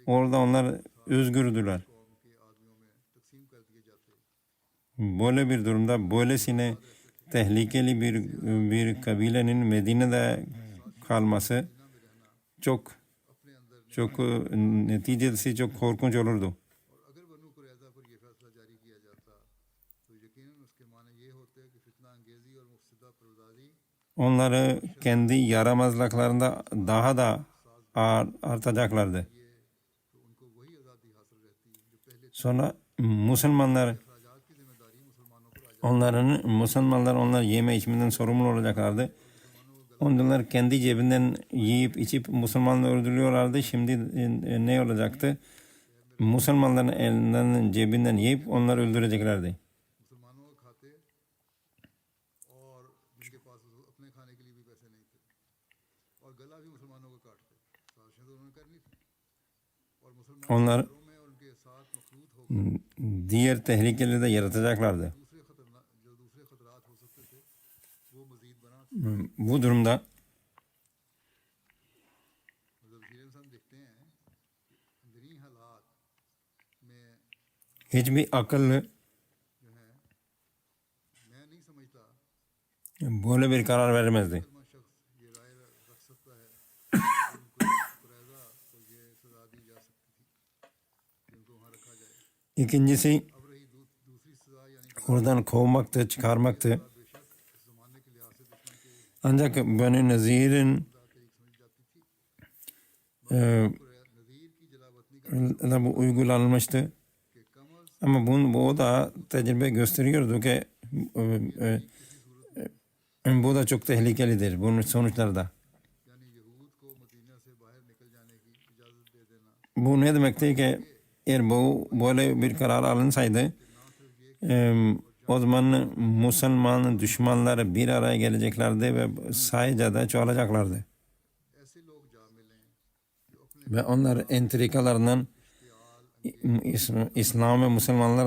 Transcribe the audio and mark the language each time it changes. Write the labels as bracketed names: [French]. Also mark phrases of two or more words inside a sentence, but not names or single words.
[Turkish] Orada onlar özgürdüler. [Urdu] قوم کے آدمیوں میں تقسیم کر دیے جاتے. [Turkish] Böyle bir durumda böylesine tehlikeli bir kabilenin Medine'de kalması çok [Urdu] اپنے اندر [Turkish] çok neticesi çok korkunç olurdu. [Urdu] اور اگر بنو قریظہ پر یہ فیصلہ جاری کیا جاتا تو یقیناً اس کے معنی یہ ہوتے کہ فتنہ انگیزی اور مفسدہ پردادی [Turkish] Onları kendi yaramazlıklarında daha da artacaklardı. [Urdu] تو ان کو وہی آزادی حاصل رہتی جو پہلے [Turkish] Sonra Müslümanlar [Urdu] اخراجات کی ذمہ داری مسلمانوں پر [Turkish] Müslümanlar onlar yeme içmeden sorumlu olacaklardı. Onlar kendi cebinden yiyip içip Müslümanları öldürüyorlardı. Şimdi ne olacaktı? Müslümanların elinden cebinden yiyip onları öldüreceklerdi. [Urdu] مسلمانوں کو کھاتے اور جن کے پاس اپنے کھانے کے لیے بھی پیسے نہیں تھے اور گلا بھی مسلمانوں کا کاٹتے. سازشیں تو انہوں نے کرنی تھی اور مسلمان [Turkish] Onlar [Urdu] گھروں میں ان کے ساتھ مخلوط ہو کر [Turkish] diğer tehlikeleri de yaratacaklardı. [Urdu] دوسرے خطرات ہو سکتے تھے وہ مزید بنا. [Turkish] Bu durumda [Urdu] مطلب وزیر انسان دیکھتے ہیں کہ اندرونی حالات میں [Turkish] hiçbir akıllı [Urdu] جو ہے میں نہیں سمجھتا [Turkish] böyle bir karar vermezdi. [Urdu] مسلمان شخص یہ رائے رکھ سکتا ہے کہ ان کو قریظہ کو یہ سزا دی جا سکتی تھی کہ ان کو وہاں رکھا جائے. [Turkish] İkincisi [Urdu] اب رہی دوسری سزا یعنی [Turkish] oradan kovmaktı, çıkarmaktı. [Urdu] بےشک اس زمانے کے لحاظ سے دشمن کے [Turkish] Ancak Beni Nazir'in [Urdu] طریق سمجھی جاتی تھی۔ نظیر کی جلاوطنی کا [Turkish] da bu uygulanmıştı. [Urdu] کہ کم از [Turkish] Ama bu da tecrübe gösteriyordu ki bu da çok tehlikelidir bunun sonuçları da. [Urdu] یعنی یہود کو مدینہ سے باہر نکل جانے کی اجازت دے دینا [Turkish] Bu ne demekti ki eğer bu böyle bir karar alınsaydı o zaman Müslüman düşmanları bir araya geleceklerdi ve sayıca da çoğalacaklardı. [Urdu] ایسے لوگ جا ملیں جو اپنے [Turkish] Ve onlar entrikalarından İslam ve Müslümanlara zarar vereceklerdi.